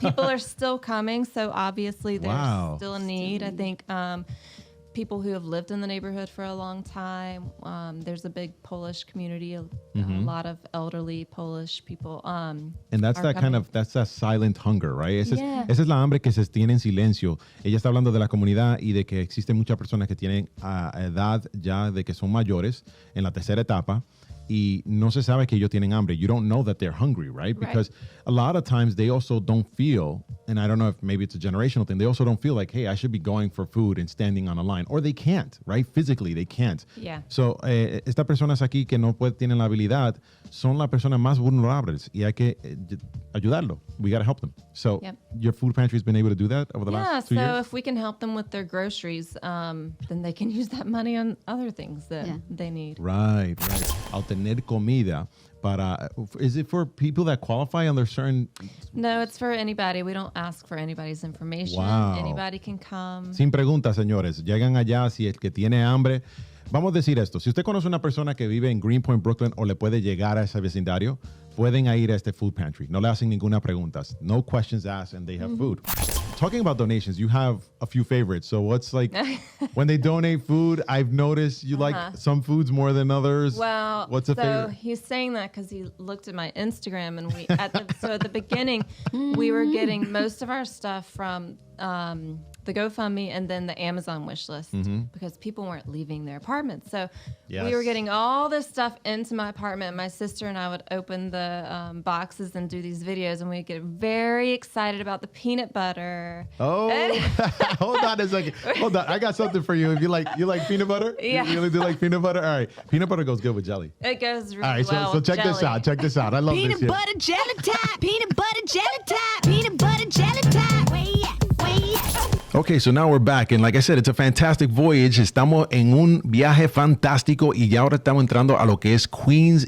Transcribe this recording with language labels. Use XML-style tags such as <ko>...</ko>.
<en>People are still coming. So obviously there's still a need. I think people who have lived in the neighborhood for a long time. There's a big Polish community, a lot of elderly Polish people. And that's that's that silent hunger, right?</en> <es>Esa es la hambre que se tiene en silencio. Ella está hablando de la comunidad y de que existen muchas personas que tienen edad ya de que son mayores en la tercera etapa. Y no se sabe que ellos tienen hambre.</es> <en>You don't know that they're hungry, right? Because a lot of times they also don't feel, and I don't know if maybe it's a generational thing, they also don't feel like, hey, I should be going for food and standing on a line. Or they can't, right? Physically, they can't. Yeah.</en> <es>So, estas personas aquí que no tienen la habilidad son las personas más vulnerables y hay que ayudarlo.</es> <en>We got to help them. So, your food pantry has been able to do that over the last 2 years? Yeah, so if we can help them with their groceries, then they can use that money on other things that they need. Right.</en> <es>Al tener comida</es> <en>is it for people that qualify under certain? No, it's for anybody. We don't ask for anybody's information. Wow. Anybody can come.</en> <es>Sin preguntas, señores. Llegan allá si el que tiene hambre. Vamos a decir esto. Si usted conoce una persona que vive en Greenpoint, Brooklyn, o le puede llegar a ese vecindario, pueden ir a este food pantry. No le hacen ninguna pregunta.</es> <en>No questions asked, and they have food. Talking about donations, you have a few favorites. So what's like, when they donate food, I've noticed you like some foods more than others. Well, what's a favorite? So he's saying that because he looked at my Instagram, and at the beginning, we were getting most of our stuff from the GoFundMe and then the Amazon wish list because people weren't leaving their apartments. So we were getting all this stuff into my apartment. My sister and I would open the boxes and do these videos, and we'd get very excited about the peanut butter. Oh, hold on a second. Hold on. I got something for you. If you like peanut butter? Yeah. You really do like peanut butter? All right. Peanut butter goes good with jelly. It goes really All right, well so with check jelly. this out. Check this out. I love Peanut this here. butter jelly time. Peanut butter jelly time. Peanut butter jelly time. Where you at? Where you at? Okay, so now we're back. And like I said, it's a fantastic voyage.</en> <es>Estamos en un viaje fantástico y ya ahora estamos entrando a lo que es Queens.</es>